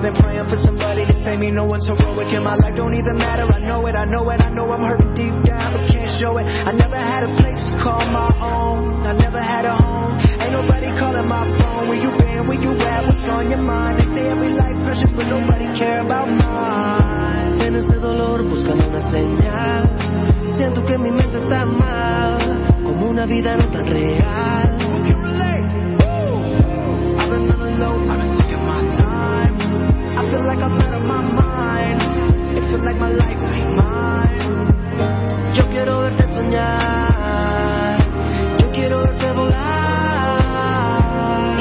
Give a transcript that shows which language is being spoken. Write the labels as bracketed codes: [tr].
[en] I've been praying for somebody to save me. No one's heroic in my life. Don't even matter. I know it. I know it. I know I'm hurting deep down, but can't show it. I never had a place to call my own. I never had a home. Ain't nobody calling my phone. Where you been? Where you at? What's on your mind? They say every life precious, but nobody care about mine. [es] En ese dolor buscando una señal. Siento que mi mente está mal, como una vida no tan real. [en] Who can relate? I've been on the low, I've been taking my time. I feel like I'm out of my mind. It feel like my life ain't mine. [es] Yo quiero verte soñar. Yo quiero verte volar.